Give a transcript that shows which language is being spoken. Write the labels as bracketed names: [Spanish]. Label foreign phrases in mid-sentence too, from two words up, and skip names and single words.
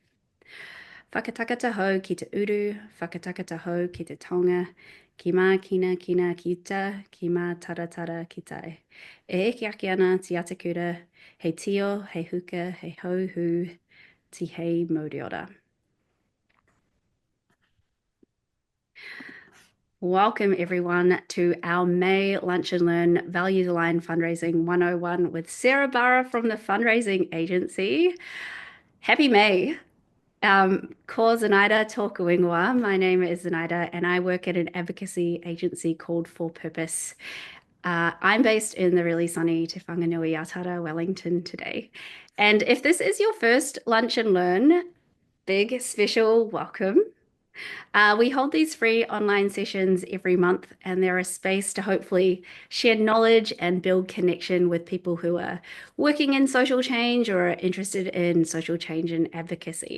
[Māori] Whakatakata hou ki te uru, whakatakata hou ki te tonga, ki mā kina kina ki uta, ki mā taratara ki tai. E eke ake ana ti atakura, hei tio, hei huka, hei hauhu, ti hei moriora. [English] Welcome everyone to our May Lunch and Learn Values Aligned Fundraising 101 with Sarah Barra from the Fundraising Agency. Happy May! [Māori] Ko Zenaida tōku ingoa. [English] My name is Zenaida and I work at an advocacy agency called For Purpose. I'm based in the really sunny Te Whanganui Atara, Wellington today. And if this is your first Lunch and Learn, big special welcome. We hold these free online sessions every month, and they're a space to hopefully share knowledge and build connection with people who are working in social change or are interested in social change and advocacy.